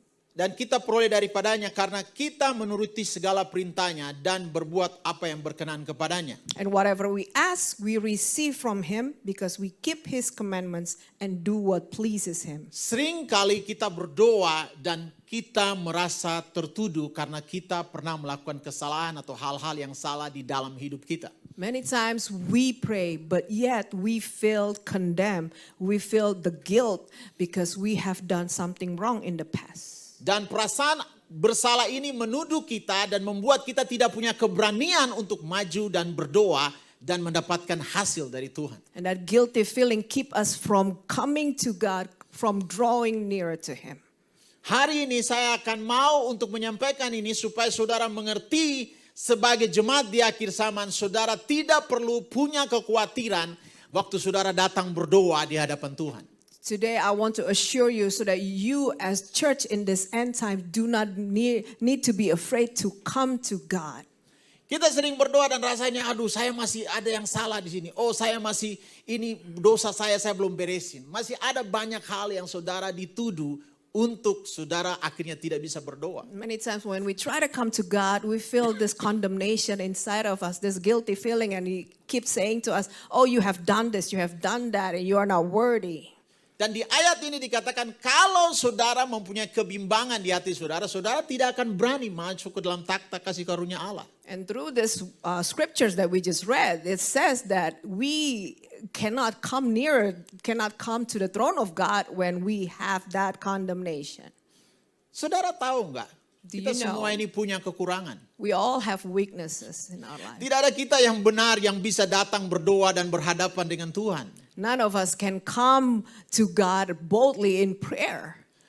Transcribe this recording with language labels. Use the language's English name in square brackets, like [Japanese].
[Indonesian] Dan kita peroleh daripadanya karena kita menuruti segala perintahnya dan berbuat apa yang berkenan kepadanya. [English] And whatever we ask, we receive from Him because we keep His commandments and do what pleases Him. [Indonesian] Sering kali kita berdoa dan kita merasa tertuduh karena kita pernah melakukan kesalahan atau hal-hal yang salah di dalam hidup kita. [English] Many times we pray, but yet we feel condemned. We feel the guilt because we have done something wrong in the past. [Indonesian] Dan perasaan bersalah ini menuduh kita dan membuat kita tidak punya keberanian untuk maju dan berdoa dan mendapatkan hasil dari Tuhan. [English] And that guilty feeling keep us from coming to God, from drawing nearer to Him. [Indonesian] Hari ini saya akan mau untuk menyampaikan ini supaya saudara mengerti sebagai jemaat di akhir zaman, saudara tidak perlu punya kekhawatiran waktu saudara datang berdoa di hadapan Tuhan. [English] Today, I want to assure you so that you as church in this end time do not need to be afraid to come to God. [Indonesian] Kita sering berdoa dan rasanya, aduh saya masih ada yang salah di sini. Oh saya masih, ini dosa saya belum beresin. Masih ada banyak hal yang saudara dituduh untuk saudara akhirnya tidak bisa berdoa. [English] Many times when we try to come to God, we feel this condemnation inside of us, this guilty feeling, and He keeps saying to us, oh, you have done this, you have done that, and you are not worthy. [Indonesian] Dan di ayat ini dikatakan kalau saudara mempunyai kebimbangan di hati saudara, saudara tidak akan berani masuk ke dalam takhta kasih karunia Allah. [English] And through this scriptures that we just read, it says that we cannot come to the throne of God when we have that condemnation. [Indonesian] Saudara tahu nggak? [English] Do [Indonesian] Kita [English] you know? [Indonesian] semua ini punya kekurangan. [English] We all have weaknesses in our life. [Indonesian] Tidak ada kita yang benar yang bisa datang berdoa dan berhadapan dengan Tuhan. [English] None of us can come to God boldly in prayer.